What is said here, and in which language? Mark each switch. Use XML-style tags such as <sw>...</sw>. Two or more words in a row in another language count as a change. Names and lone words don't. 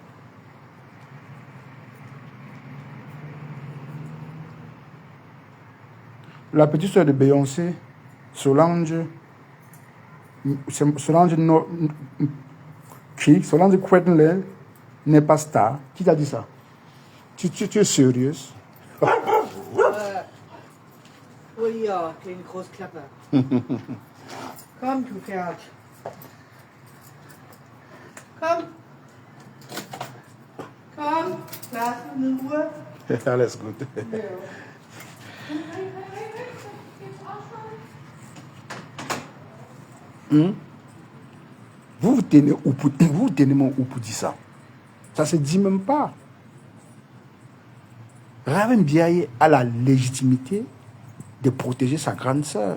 <fr>La petite soeur de Beyoncé, Solange Quentin n'est pas star. Qui t'a dit ça? Tu es sérieuse? Oui,</fr> <de>ja, kleine Großklappe. Komm, du Pferd. Komm. Komm, lass ihn in Ruhe. Alles gut. Ja.</de> <fr>Vous tenez mon ou pour dire ça. Ça se dit même pas. Raven Biaye a la légitimité de protéger sa grande sœur.</fr>